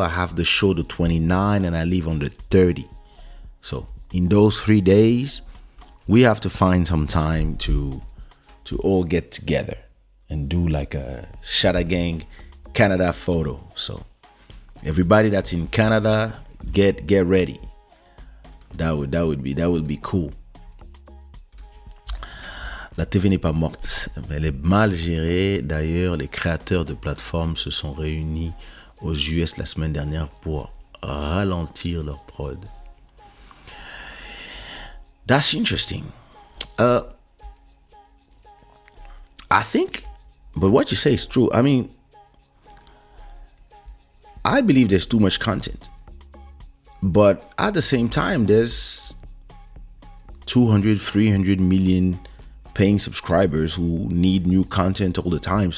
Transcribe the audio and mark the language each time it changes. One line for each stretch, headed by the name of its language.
English: I have the show the 29th, and I leave on the 30th. So in those 3 days, we have to find some time to all get together and do like a Shada Gang Canada photo. So everybody that's in Canada, get ready. That would be cool.
French: La TV n'est pas morte, elle est mal gérée. D'ailleurs, les créateurs de plateformes se sont réunis aux US la semaine dernière pour ralentir leur prod.
English: That's interesting. I think, but what you say is true. I mean, I believe there's too much content. But at the same time, there's 200, 300 million paying subscribers who need new content all the time.